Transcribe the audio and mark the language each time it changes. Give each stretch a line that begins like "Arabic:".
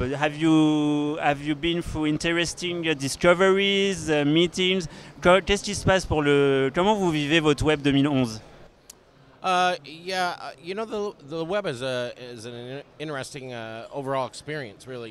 English: Have you been through interesting discoveries, meetings?
French: Qu'est-ce qui se passe comment vous vivez votre web 2011?
English: Yeah, you know, the web is an interesting overall experience, really.